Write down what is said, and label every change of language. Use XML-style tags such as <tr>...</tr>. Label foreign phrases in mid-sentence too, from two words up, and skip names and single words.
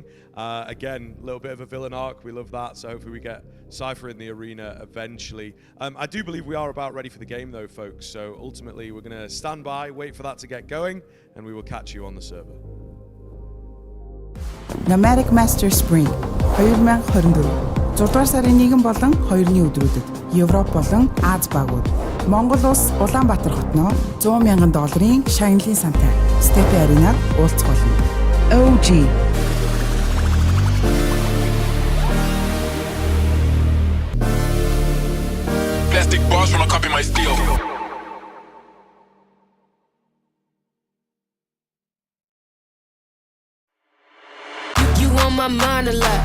<en>Again, a little bit of a villain arc. We love that, so hopefully we get Cypher in the arena eventually. I do believe we are about ready for the game, though, folks, so ultimately we're going to stand by, wait for that to get going, and we will catch you on the server.</en> <mn>Nomadic Masters Spring 2024 6 дугаар сарын 1 болон 2-ны өдрүүдэд Европ болон Аз багууд Монгол улс Улаанбаатар хотноо $100,000 шагналын сантай степи аренаар уулзах болно.</mn> <en>OG Plastic bars from a copy my steel. You on my mind a lot.</en>